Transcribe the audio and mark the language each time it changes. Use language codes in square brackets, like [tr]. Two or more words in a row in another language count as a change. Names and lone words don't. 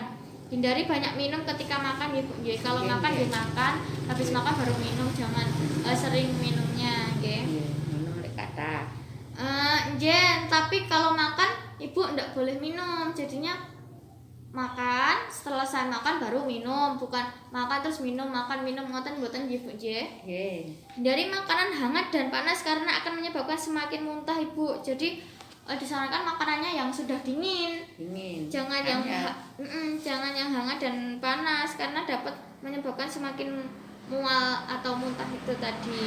[id] Hindari banyak minum ketika makan ya Bu. Kalau makan makan, habis makan baru minum, jangan sering minumnya minum lek kata. Tapi kalau makan Ibu ndak boleh minum. Jadinya makan, selesai makan baru minum, bukan makan terus minum, makan minum, [jv] ngoten mboten nggih Bu nggih. [id] Hindari makanan hangat dan panas karena akan menyebabkan semakin muntah Ibu. Jadi disarankan makanannya yang sudah dingin. Jangan jangan yang hangat dan panas karena dapat menyebabkan semakin mual atau muntah itu tadi.